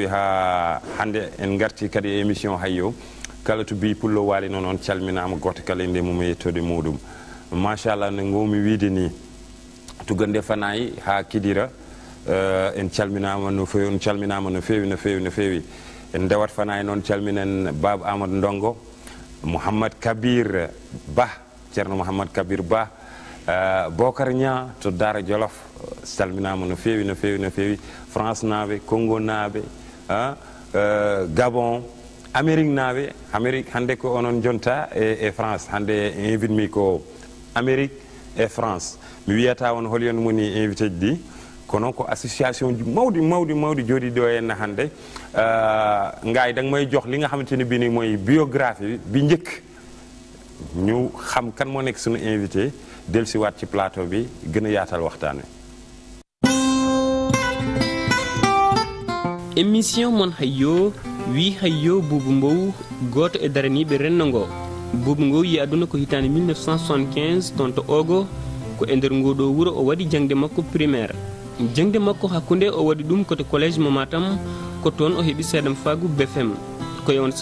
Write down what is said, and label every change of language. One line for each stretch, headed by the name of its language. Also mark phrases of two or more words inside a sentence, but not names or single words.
Fula: ha hande en garti kadi e émission hayyo kala to bi pullo wali noon on calminama goto kala inde mum e yettode muɗum machallah no gomi wiide ni tugande fanayi ha kidira en calminama no feewi en dewat fanayi noon calminen baba amadou ndongo mouhamad kabir ba ceerno mouhamad kabir ba Bocar Nia to Dara Jolof salminama no feewi France naaɓe Congo naaɓe Gabon Amérique naaɓe Amérique hande ko onon jonta e France hande invite mi ko Amérique e France mi wiyata on holyon moni invité ji ɗi kono ko association ji mawɗi jooɗi ɗo henna hande
Wolof: ngaay dang may jox li nga xamanteni bi ni mooy biographie bi njëkk ñu xam kan moo nekk suñu invité dellusiwaat ci plateau bi gën a yaatal waxtaan wi
Fula: émission mon hayyo wi hayyo Boubou Mbow goto e daraniɓe renndo ngo Boubou Mbow yi aduna ko hitande 1975 toon to Ogo ko e nder ngoɗo wuro o waɗi jangde makko primaire jangde makko hakkunde o waɗi ɗum koto collége mo Matam ko toon o heeɓi seedam fagu BFM koye on